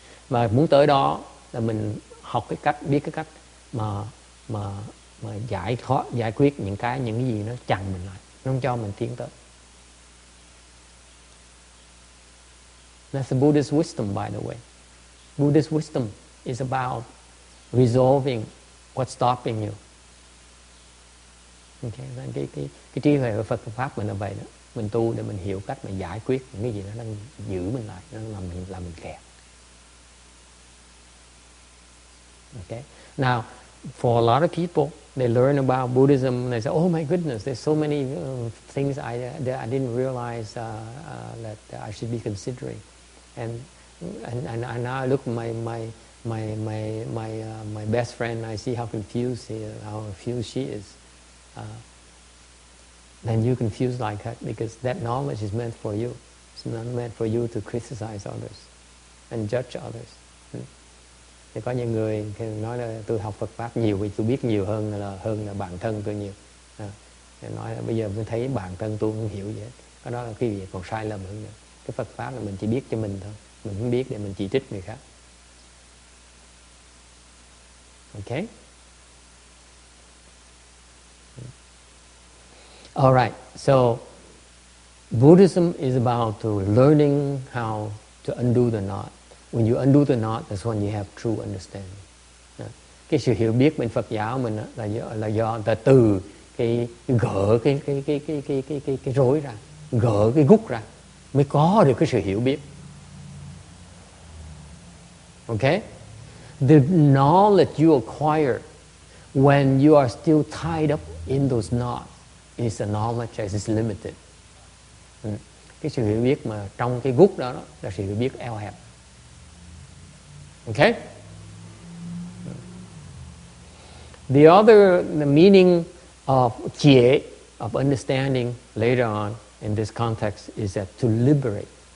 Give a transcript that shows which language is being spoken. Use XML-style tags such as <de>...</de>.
<vi>Mà muốn tới đó là mình học biết cái cách mà giải quyết những cái gì nó chặn mình lại, nó không cho mình tiến tới.</vi> <en>That's the Buddhist wisdom, by the way. Buddhist wisdom is about resolving what's stopping you.</en> <vi>Okay, cái trí huệ của Phật pháp mình là vậy đó. Mình tu để mình hiểu cách mình giải quyết những cái gì nó đang giữ mình lại, nó làm mình kẹt.</vi> <en>Okay. Now, for a lot of people, they learn about Buddhism and they say, "Oh my goodness, there's so many things I didn't realize that I should be considering." And now I look at my best friend. I see how confused she is. Then you confuse like her because that knowledge is meant for you. It's not meant for you to criticize others and judge others.</en> <vi>Thì có những người nói là tôi học Phật pháp nhiều vì tôi biết nhiều hơn là bản thân tôi nhiều. Nói là bây giờ tôi thấy bản thân tôi không hiểu gì hết. Cái đó là cái việc còn sai lầm hơn nữa. Cái Phật pháp là mình chỉ biết cho mình thôi, mình không biết để mình chỉ trích người khác.</vi> <en>Okay? All right. So Buddhism is about to learning how to undo the knot. When you undo the knot, that's when you have true understanding.</en> <vi>Cái sự hiểu biết bên Phật giáo mình là do từ cái gỡ cái rối ra, gỡ cái gút ra mới có được cái sự hiểu biết.</vi> <en>Okay? The knowledge you acquire when you are still tied up in those knots is a knowledge that is limited.</en> <vi>Cái sự hiểu biết mà trong cái gút đó là sự hiểu biết eo hẹp.</vi> <en>Okay? The meaning of jie, of understanding later on in this context is that to liberate.</en>